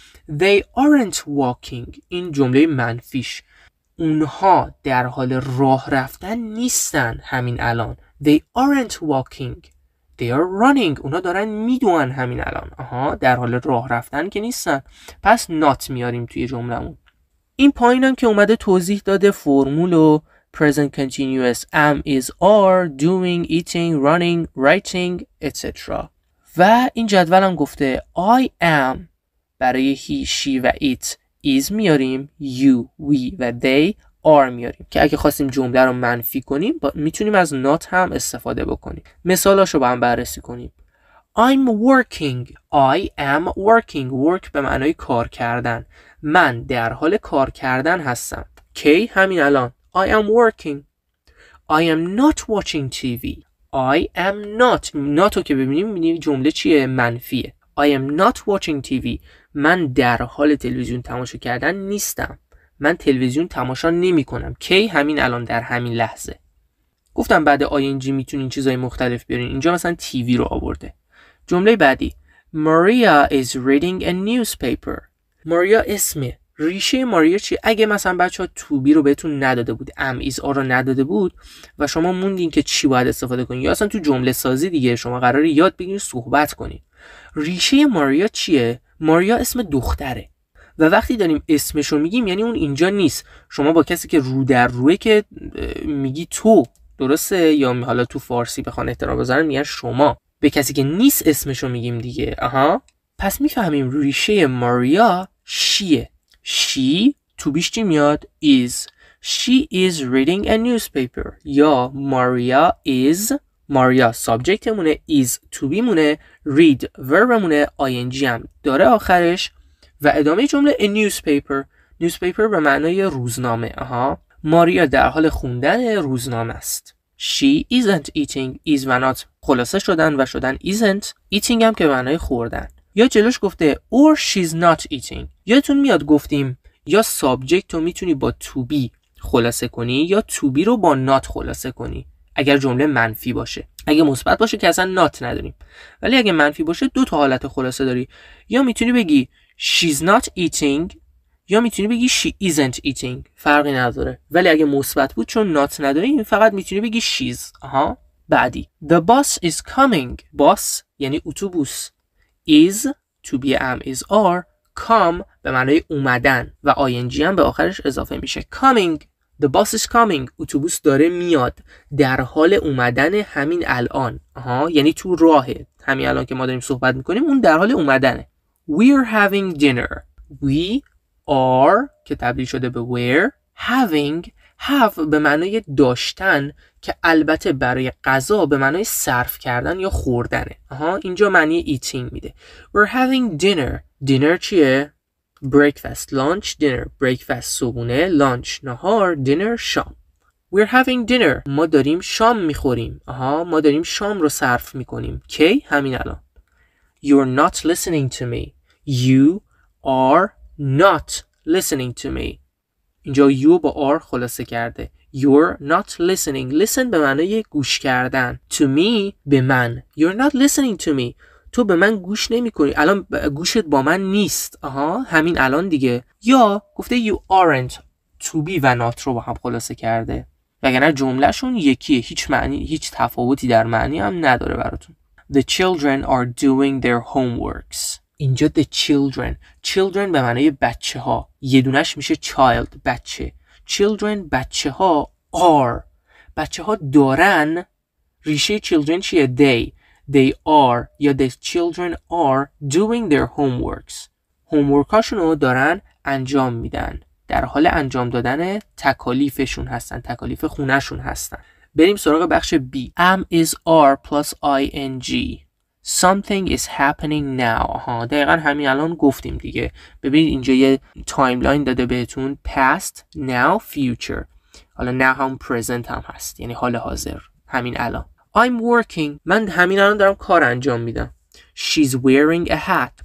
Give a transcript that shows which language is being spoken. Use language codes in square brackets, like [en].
[en] they aren't walking. [fa] این جمله منفیش. اونها در حال راه رفتن نیستن همین الان. [en] they aren't walking. they are running. [fa] اونا دارن میدوئن همین الان. در حال راه رفتن که نیستن. پس not میاریم توی جملمون. این پایینم که اومده توضیح داده فرمول و [en] present continuous am is are doing eating running writing etc. [fa] و این جدول هم گفته I am برای he she و it is میاریم you we و they are میاریم که اگه خواستیم جمله رو منفی کنیم میتونیم از not هم استفاده بکنیم. مثالاشو با هم بررسی کنیم. [en] I'm working. I am working. [fa] work به معنای کار کردن. من در حال کار کردن هستم. کی همین الان. [en] I am working. I am not watching TV. [fa] I am not رو که ببینیم جمله چیه؟ منفیه. [en] I am not watching TV. [fa] من در حال تلویزیون تماشا کردن نیستم. من تلویزیون تماشا نمی کنم. کی همین الان در همین لحظه. گفتم بعد ing میتونین چیزای مختلف بیارین. اینجا مثلا TV رو آورده. جمله بعدی [en] Maria is reading a newspaper. [fa] ماریا اسمه. ریشه ماریا چی؟ اگه مثلا بچه ها to be رو بهتون نداده بود am is are رو نداده بود و شما موندین که چی باید استفاده کنین یا اصلا تو جمله سازی دیگه شما قراره یاد بگیرین صحبت کنین. ریشه ماریا چیه؟ ماریا اسم دختره و وقتی داریم اسمشو میگیم یعنی اون اینجا نیست. شما با کسی که رو در روه که میگی تو، درسته؟ یا حالا تو فارسی بخوان احترام بذارن میگن شما. به کسی که نیست اسمشو میگیم دیگه. پس میفهمیم ریشه ماریا شیه. she تو بیش چی میاد؟ is. [en] she is reading a newspaper. [fa] یا ماریا subject مونه، is to be مونه، read verb مونه، ing هم داره آخرش و ادامه جمله a newspaper به معنای روزنامه. ماریا در حال خوندن روزنامه است. [en] she isn't eating. [fa] is و not خلاصه شدن و شدن isn't. eating هم که به معنای خوردن. یا جلوش گفته [en] or she's not eating. [fa] یادتون میاد گفتیم یا subject رو میتونی با to be خلاصه کنی یا to be رو با not خلاصه کنی اگر جمله منفی باشه. اگه مثبت باشه که اصلا not نداریم، ولی اگه منفی باشه دو تا حالت خلاصه داری. یا میتونی بگی [en] she's not eating [fa] یا میتونی بگی [en] she isn't eating. [fa] فرقی نداره. ولی اگه مثبت بود چون not نداریم فقط میتونی بگی she's. بعدی [en] the bus is coming. [fa] bus یعنی اتوبوس. [en] is to be am is are. [fa] come به معنای اومدن و ing هم به آخرش اضافه میشه. [en] coming. the bus is coming. [fa] اتوبوس داره میاد. در حال اومدن همین الان. یعنی تو راهه. همین الان که ما داریم صحبت میکنیم اون در حال اومدنه. [en] we're having dinner. [fa] we are که تبدیل شده به were. having have به معنای داشتن که البته برای غذا به معنای صرف کردن یا خوردنه. اینجا معنی eating میده. [en] we're having dinner. [fa] dinner چیه؟ breakfast. [en] lunch dinner. [fa] breakfast صبحونه، lunch نهار، dinner شام. [en] we're having dinner. [fa] ما داریم شام میخوریم. ما داریم شام رو صرف میکنیم. کی؟ همین الان. [en] you're not listening to me. you are not listening to me. [fa] اینجا you با are خلاصه کرده. [en] you're not listening. [fa] listen به معنای گوش کردن. to me به من. [en] you're not listening to me. [fa] تو به من گوش نمی کنی. الان گوشت با من نیست. همین الان دیگه. یا گفته you aren't. to be و not رو با هم خلاصه کرده. وگرنه جملهشون یکیه. هیچ تفاوتی در معنی هم نداره براتون. [en] The children are doing their homeworks. [fa] اینجا the children به معنای بچه ها. یه دونش میشه child بچه. children بچه ها are. بچه ها دارن. ریشه children چیه؟ they are یا [en] the children are doing their homeworks. [fa] homework هاشونو دارن انجام میدن. در حال انجام دادن تکالیفشون هستن. تکالیف خونهشون هستن. بریم سراغ بخش B. am is are plus ing. [en] Something is happening now. [fa] دقیقا همین الان گفتیم دیگه. ببینید اینجا یه تایملاین داده بهتون. [en] past, now, future. [fa] حالا now هم present هم هست، یعنی حال حاضر، همین الان. [en] I'm working. [fa] من همین الان دارم کار انجام میدم. [en] She's wearing a hat.